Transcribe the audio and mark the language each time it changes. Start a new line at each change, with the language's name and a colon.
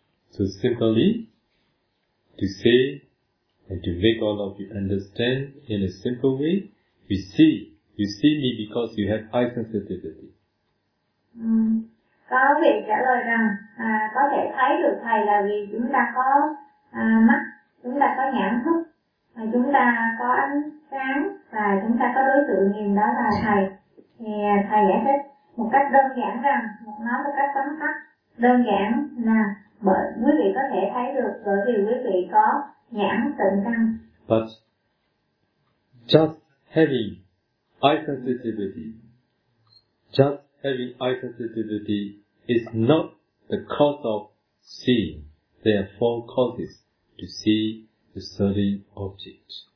English: So simply to say and to make all of you understand in a simple way, you see me because you have eye sensitivity.
Vietnamese: Có vị trả lời rằng có thể thấy được thầy là vì chúng ta có mắt, chúng ta có nhãn thức, và chúng ta có ánh sáng và chúng ta có đối tượng nhìn đó là thầy. Thì thầy giải thích một cách đơn giản rằng, nói một cách tóm tắt đơn giản là bởi quý vị có thể thấy được bởi vì quý vị có nhãn tịnh căn.
English: But just having eye sensitivity, just having eye sensitivity is not the cause of seeing. There are four causes to see the certain object.